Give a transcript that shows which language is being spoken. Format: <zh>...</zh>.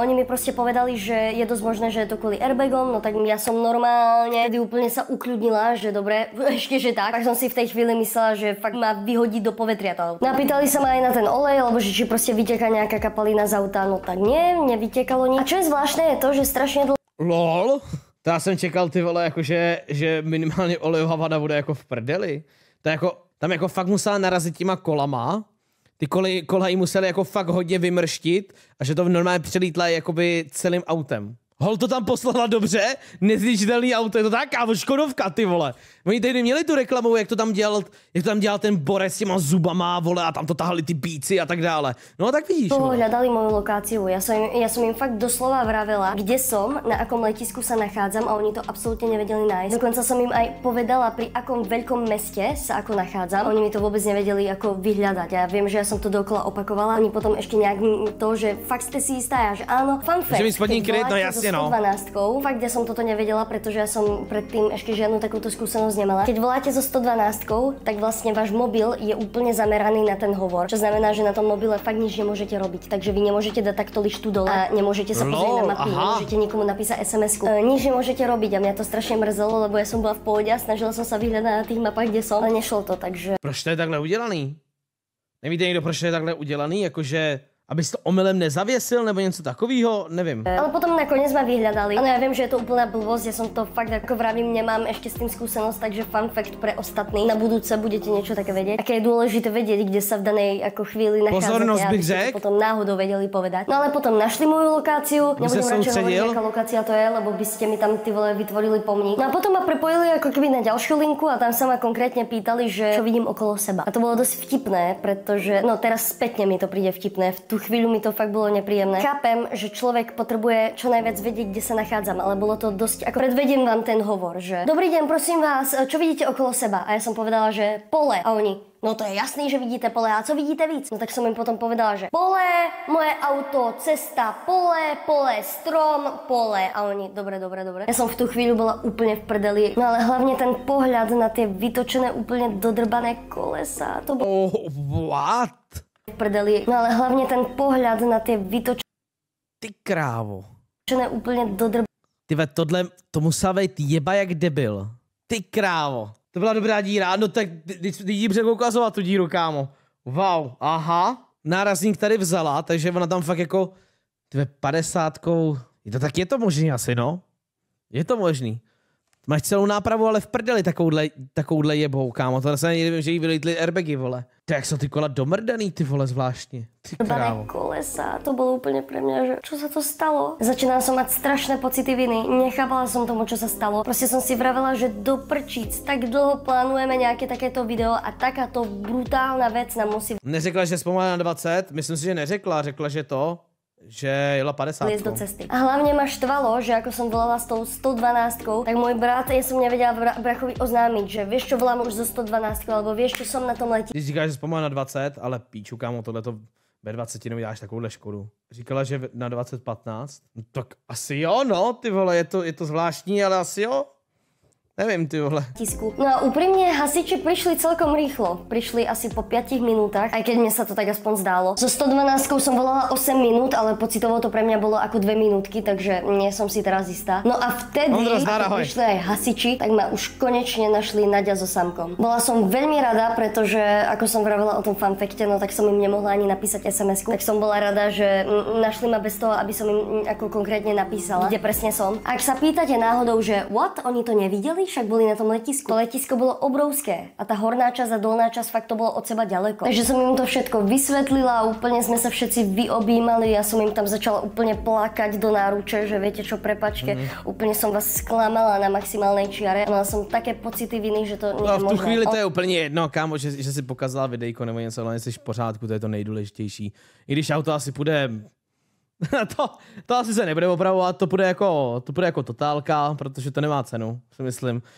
<sk>A oni mi proste povedali, že je dosť možné, že je to kvôli airbagom, no tak ja som normálne tedy úplne sa ukľudnila, že dobre, ešte že tak. Tak som si v tej chvíli myslela, že fakt ma vyhodí do povetria to auto. Napýtali sa ma aj na ten olej, alebo že či proste vyteká nejaká kapalina z auta, no tak nie, nevytekalo nič. A čo je zvláštne je to, že strašne dlho...</sk> <en>LOL?</en> <cs>To já jsem čekal ty vole, jakože, že minimálně olejová vada bude jako v prdeli. To jako, tam jako fakt musela narazit těma kolama. Ty kola jí museli jako fakt hodně vymrštit a že to normálně přelítla jakoby celým autem. Hol to tam poslala dobře, nezničitelný auto, je to tak, kámo, Škodovka, ty vole. Oni tady měli tu reklamu, jak to tam dělal ten borec s těma zubama, vole, a tam to tahali ty bíci a tak dále. No tak vidíš.</cs> <sk>Hľadali moju lokáciu, ja som im fakt doslova vravela, kde som, na akom letisku sa nachádzam a oni to absolútne nevedeli nájsť. Dokonca som im aj povedala, pri akom veľkom meste sa ako nachádzam. Oni mi to vôbec nevedeli ako vyhľadať. Ja viem, že ja som to dokola opakovala. Oni potom ešte nejak to, že fakt ste si istá, že áno.</sk> <en>Fun fact,</en> <sk>no. 112. Fakt, ja som toto nevedela, pretože ja som predtým ešte žiadnu takúto skúsenosť nemala. Keď voláte so 112, tak vlastne váš mobil je úplne zameraný na ten hovor, čo znamená, že na tom mobile fakt nič nemôžete robiť. Takže vy nemôžete dať takto lištu dole a nemôžete sa pozrieť na mapy, nemôžete nikomu napísať SMS-ku. Nič nemôžete robiť a mňa to strašne mrzelo, lebo ja som bola v pohode a snažila som sa vyhľadať na tých mapách, kde som, ale nešlo to, takže...</sk> <cs>Proč to je takhle udělaný? Nevíte někdo, proč to je takhle udělaný? Jakože... Abys to omylem nezavěsil nebo něco takového, nevím.</cs> <sk>Ale potom nakoniec ma vyhľadali. Ano, ja viem, že je to úplná blbosť, ja som to fakt ako vravím, nemám ešte s tým skúsenosť, takže</sk> <en>fun fact</en> <sk>pre ostatní. Na budúce budete niečo také vedieť. Aké je dôležité vedieť, kde sa v danej ako chvíli nachádzate.</sk> <cs>Pozornosť bych řekl.</cs> <sk>Potom náhodou vedeli povedať. No ale potom našli moju lokáciu. Nebudem radšej hovoriť, aká lokácia to je, lebo by ste mi tam ty vole vytvorili pomník. No a potom ma prepojili ako keby na ďalšiu linku a tam sa ma konkrétne pýtali, že čo vidím okolo seba. A to bolo dosť vtipné, pretože no teraz spätne mi to príde vtipné. Chvíľu mi to fakt bolo nepríjemné. Chápem, že človek potrebuje čo najviac vedieť, kde sa nachádzam, ale bolo to dosť, ako predvediem vám ten hovor, že dobrý deň, prosím vás, čo vidíte okolo seba? A ja som povedala, že pole.</sk> <cs>A oni, no to je jasný, že vidíte pole, a co vidíte víc?</cs> <sk>No tak som im potom povedala, že pole, moje auto, cesta, pole, strom, pole. A oni, dobre. Ja som v tú chvíľu bola úplne v prdeli. No ale hlavne ten pohľad na tie vytočené, úplne dodrbané kolesa. To bolo...</sk> <en>What?</en> <cs>Prdeli.</cs> <sk>No ale hlavne ten pohľad na tie vytočené...</sk> <cs>Ty krávo.</cs> <sk>...úplne</sk> <cs>Tyve, tohle, to musel být jeba jak debil. Ty krávo. To byla dobrá díra. No tak jí před ukazovat tu díru, kámo. Wow, aha. Nárazník tady vzala, takže ona tam fakt jako... Tyve, 50kou... Je to možný asi, no. Je to možný. Máš celou nápravu, ale v prdeli takovouhle jebou, kámo. To se nevím, že jí vylítly airbagy, vole. To jak jsou ty kola domrdaný, ty vole, zvláštně. Ty krávo.</cs> <sk>Kolesa, to bolo úplne pre mňa, že čo sa to stalo? Začínala som mať strašné pocity viny, nechápala som tomu, čo sa stalo. Proste som si vravela, že do prčíc, tak dlho plánujeme nejaké takéto video a takáto brutálna vec nám musí...</sk> <cs>Neřekla, že zpomalila na 20, myslím si, že neřekla, řekla, že to... Že jela 50. Do cesty.</cs> <sk>A hlavne ma štvalo, že ako som volala s tou 112, tak môj brat, ja som nevedela brachovi oznámiť, že vieš čo, volám už zo 112, alebo vieš čo, som na tom letí.</sk> <cs>Ty říkáš, že zpomalila na 20, ale píču, kámo, tohleto ve 20 neuděláš takovouhle škodu. Říkala, že na 20-15? No tak asi jo, no, ty vole, je to zvláštní, ale asi jo. Nevím, ty vole.</cs> <sk>No a úprimne hasiči prišli celkom rýchlo. Prišli asi po 5 minútach, aj keď mne sa to tak aspoň zdálo. So 112 som volala 8 minút, ale pocitovo to pre mňa bolo ako 2 minútky, takže nie som si teraz istá. No a vtedy, keď prišli aj hasiči, tak ma už konečne našli Nadia so Samkom. Bola som veľmi rada, pretože ako som vravela o tom fanfekte, no tak som im nemohla ani napísať SMS-ku. Tak som bola rada, že našli ma bez toho, aby som im ako konkrétne napísala, kde presne som. Ak sa pýtate náhodou, že what, oni to nevideli? Však boli na tom letisku. To letisko bolo obrovské a tá horná časť a dolná časť fakt to bolo od seba ďaleko. Takže som im to všetko vysvetlila, úplne sme sa všetci vyobímali, ja som im tam začala úplne plakať do náruče, že viete čo, prepáčte, úplne som vás sklamala na maximálnej čiare. Mala som také pocity viny, že to nie je možné.</sk> <cs>V tu chvíli to je úplně jedno, kámo, že si pokazala videjko nebo něco, ale jsi v pořádku, to je to nejdůležitější. I když auto asi půjde. To asi se nebude opravovat, to bude jako totálka, protože to nemá cenu, si myslím.</cs>